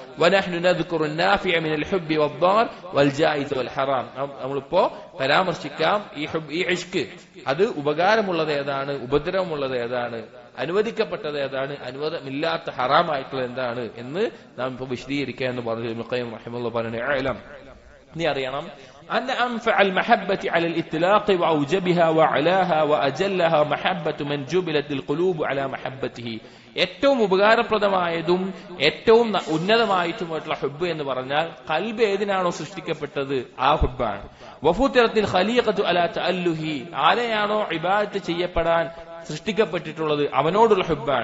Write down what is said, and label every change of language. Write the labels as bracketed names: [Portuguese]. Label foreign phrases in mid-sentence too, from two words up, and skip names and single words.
[Malayalam] നമ്മളിപ്പോ പരാമർശിക്കാം ഈ ഇഷ്ക് അത് ഉപകാരമുള്ളത് ഏതാണ്, ഉപദ്രവമുള്ളത് ഏതാണ്, അനുവദിക്കപ്പെട്ടത് ഏതാണ്, അനുവദമില്ലാത്ത ഹറാമായിട്ടുള്ളത് എന്താണ് എന്ന് നാം ഇപ്പൊ വിശദീകരിക്കുക എന്ന് പറഞ്ഞു. ഇബ്നു ഖയ്യിം റഹിമഹുല്ലാഹ് പറഞ്ഞു, നീ അറിയണം [Arabic] أن أنفع المحبة على الإطلاق وأوجبها وعلاها وأجلها محبة من جبلت القلوب على محبته. [Malayalam] ഏറ്റവും ഉപകാരപ്രദമായതും ഏറ്റവും ഉന്നതമായിട്ടുമായിട്ടുള്ള ഹുബ്ബ് എന്ന് പറഞ്ഞാൽ ഖൽബ് ഏതിനാണോ സൃഷ്ടിക്കപ്പെട്ടത് ആ ഹുബ്ബാണ്. [Arabic] وفطرت الخليقة على تألهه, [Malayalam] ആരെയാണോ ഇബാദത്ത് ചെയ്യപ്പെടാൻ സൃഷ്ടിക്കപ്പെട്ടിട്ടുള്ളത് അവനോടുള്ള ഹുബ്ബാണ്.